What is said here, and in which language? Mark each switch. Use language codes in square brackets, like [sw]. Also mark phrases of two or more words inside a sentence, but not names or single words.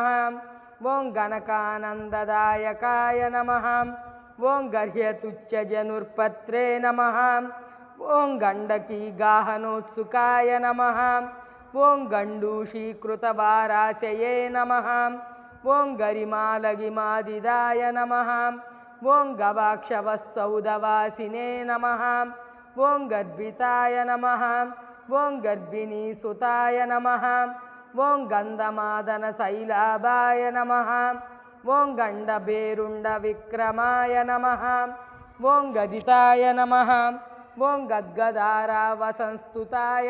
[sa] ओं गणकानन्ददायकाय नमः। ओं गर्ह्यतुच्छजनुर्पत्रे नमः। ओं गण्डकीगाहनोत्सुकाय नमः। ओं गण्डूषीकृतवाराशये नमः। ఓం గరిమాలగిమాదిదాయ నమః ఓం గవాక్షవస్సౌదవాసినే నమః ఓం గర్భితాయ నమః ఓం గర్భిణీ సుతాయ నమః ఓం గంధమాదన శైలాభాయ నమః ఓం గండభేరుండ విక్రమాయ నమః ఓం గదితాయ నమః ఓం గద్గదారావసంస్తుతాయ